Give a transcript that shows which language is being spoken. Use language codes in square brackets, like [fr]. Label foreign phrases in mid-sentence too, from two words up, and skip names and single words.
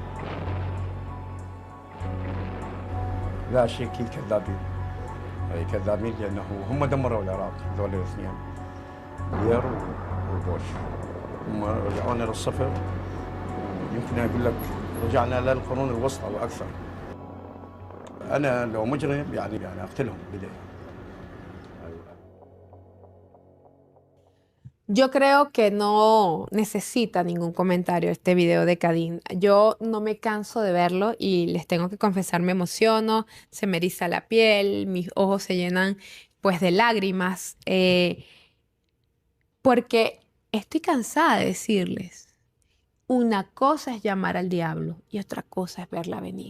[ar] لا شيء اكيد كذابين اي كذابين لانه هم دمروا العراق ذول الاثنين بلير وبوش هم رجعونا للصفر يمكن اقول لك رجعنا للقرون الوسطى واكثر. انا لو مجرم يعني اقتلهم بدايه. [es] Yo creo que no necesita ningún comentario este video de Kadhim. Yo no me canso de verlo y les tengo que confesar, me emociono, se me eriza la piel, mis ojos se llenan pues de lágrimas, porque estoy cansada de decirles, una cosa es llamar al diablo y otra cosa es verla venir.